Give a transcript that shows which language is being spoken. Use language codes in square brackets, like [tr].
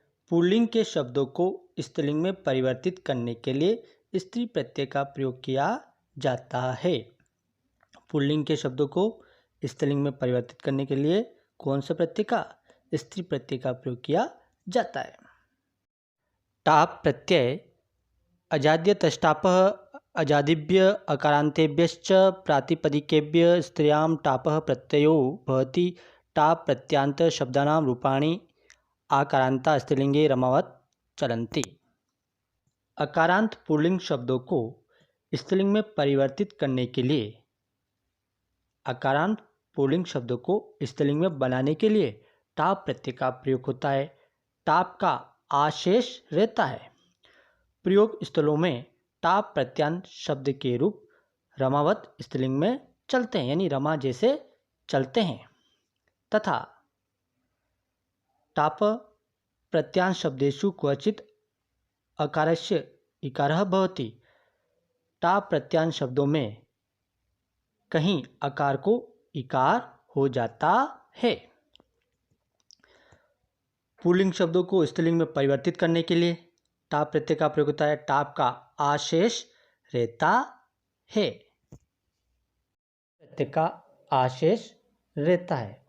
[hi] Pulling के शब्दों को स्त्रीलिंग में परिवर्तित करने के लिए स्त्री प्रत्यय का प्रयोग किया जाता है। पुल्लिंग के शब्दों को स्त्रीलिंग में परिवर्तित करने के लिए कौन सा प्रत्यय का? स्त्री प्रत्यय का प्रयोग किया जाता है। टाप प्रत्यय [sa] अजाद्य तष्टापः अजादिभ्य अकारान्तेभ्यश्च प्रातिपदिकेभ्य स्त्रियां टापः प्रत्ययो भवति। टाप प्रत्यांत शब्दानां रूपाणि आकारान्ता स्त्रीलिंगे रमावत् चलन्ति। [hi] अकारांत पुल्लिंग शब्दों को स्त्रीलिंग में परिवर्तित करने के लिए, अकारांत पुल्लिंग शब्दों को स्त्रीलिंग में बनाने के लिए टाप प्रत्यय का प्रयोग होता है। टाप का आशेष रहता है। प्रयोग स्थलों में टाप प्रत्यांत शब्द के रूप रमावत स्त्रीलिंग में चलते हैं, यानी रमा जैसे चलते हैं। [sa] तथा टाप प्रत्यांत शब्देषु क्वचित अकारस्य इकारः भवति। [hi] टाप प्रत्यांत शब्दों में कहीं अकार को इकार हो जाता है। पुल्लिंग शब्दों को स्त्रीलिंग में परिवर्तित करने के लिए टाप प्रत्यय का प्रयोग होता है। टाप का आशेष रहता है, प्रत्यय का आशेष रहता है।